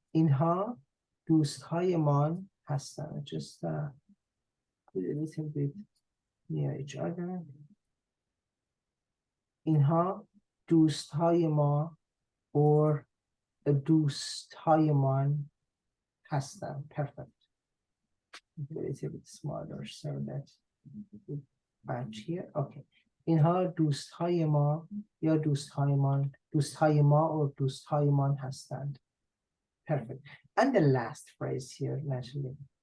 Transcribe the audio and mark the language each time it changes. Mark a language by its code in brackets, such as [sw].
[fa] اینها دوستهایمان هستند. [en] Just put a little bit near each other. [fa] اینها دوستهای ما [en] or [fa] دوستهایمان هستند. [en] Perfect. A little bit smaller so that we match here. Okay. [fa] اینها دوستهای ما یا دوستهای ما [en] or [fa] دوستهایمان هستند. [en] Perfect. And the last phrase here, naturally.